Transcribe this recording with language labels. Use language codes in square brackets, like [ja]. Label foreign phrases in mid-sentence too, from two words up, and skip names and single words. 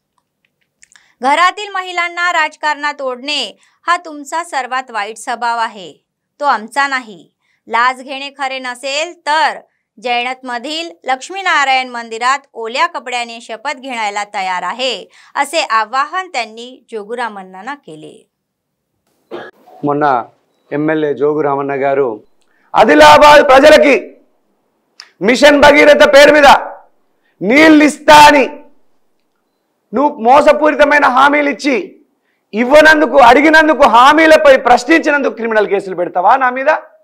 [mr] घरातील महिलांना राजकारणात ओढणे हा तुमचा सर्वात वाईट स्वभाव आहे, तो आमचा नाही. लाच घेणे खरे नसेल तर जैनतमधील लक्ष्मीनारायण मंदिरात ओल्या कपड्याने शपथ घेण्याला तयार आहे असे आवाहन त्यांनी जोगुरामना केले. [te] మొన్న ఎమ్మెల్యే జోగురామన్న గారు ఆదిలాబాద్ ప్రజలకి మిషన్ భగీరథ పేరు మీద నీళ్ళు ఇస్తా అని నువ్వు మోసపూరితమైన హామీలు ఇచ్చి ఇవ్వనందుకు అడిగినందుకు హామీలపై ప్రశ్నించినందుకు [en] criminal cases [te] పెడతావా నా మీద?